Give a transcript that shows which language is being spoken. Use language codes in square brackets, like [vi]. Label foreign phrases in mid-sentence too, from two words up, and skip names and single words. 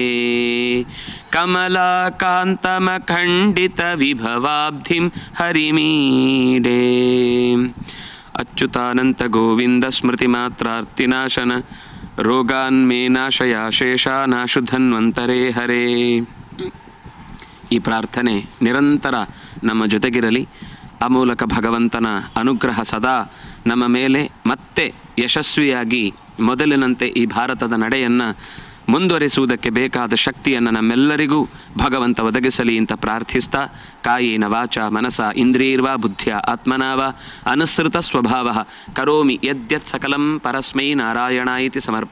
[sa] ಕಮಲಾಕಾಂತಮಖಂಡಿತ ವಿಭವಾಬ್ಧಿಂ ಹರಿಮೀಡೆ ಅಚ್ಯುತಾನಂತ ಗೋವಿಂದ ಸ್ಮೃತಿ ಮಾತ್ರಾರ್ತಿನಾಶನ ರೋಗಾನ್ಮೇ ನಾಶಯ ಶೇಷಾನಾಶು ಧನ್ವಂತರೇ ಹರೇ. [kn] ಈ ಪ್ರಾರ್ಥನೆ ನಿರಂತರ ನಮ್ಮ ಜೊತೆಗಿರಲಿ. ಆ ಮೂಲಕ ಭಗವಂತನ ಅನುಗ್ರಹ ಸದಾ ನಮ್ಮ ಮೇಲೆ ಮತ್ತೆ ಯಶಸ್ವಿಯಾಗಿ ಮೊದಲಿನಂತೆ ಈ ಭಾರತದ ನಡೆಯನ್ನು ಮುಂದುವರಿಸುವುದಕ್ಕೆ ಬೇಕಾದ ಶಕ್ತಿಯನ್ನು ನಮ್ಮೆಲ್ಲರಿಗೂ ಭಗವಂತ ಒದಗಿಸಲಿ ಅಂತ ಪ್ರಾರ್ಥಿಸ್ತಾ, [sa] ಕಾಯೇನ ವಾಚ ಮನಸ ಇಂದ್ರಿಯರ್ವಾ ಬುದ್ಧಿಯ ಆತ್ಮನಾವ ಅನುಸೃತ ಸ್ವಭಾವ ಕರೋಮಿ ಯದ್ಯತ್ ಸಕಲಂ ಪರಸ್ಮೈ ನಾರಾಯಣಾಯಿತಿ ಸಮರ್ಪ